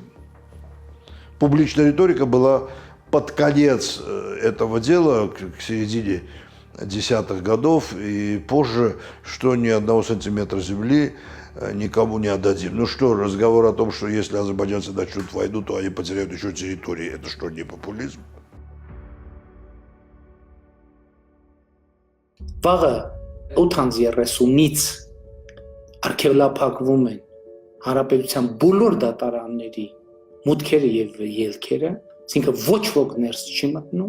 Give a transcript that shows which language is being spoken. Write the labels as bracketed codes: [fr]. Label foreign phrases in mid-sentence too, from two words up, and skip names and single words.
[ru] Публичная риторика была под конец этого дела, к середине десятых годов и позже, что ни одного сантиметра земли никому не отдадим. Ну что, разговор о том, что если азербайджанцы начнут войну, то они потеряют еще территории. Это что, не популизм? [hy] Վաղը 8:30-ից արգելափակվում են հանրապետության բոլոր դատարանների մուտքերը եւ ելքերը, այսինքն ոչ ոք ներս չի մտնում։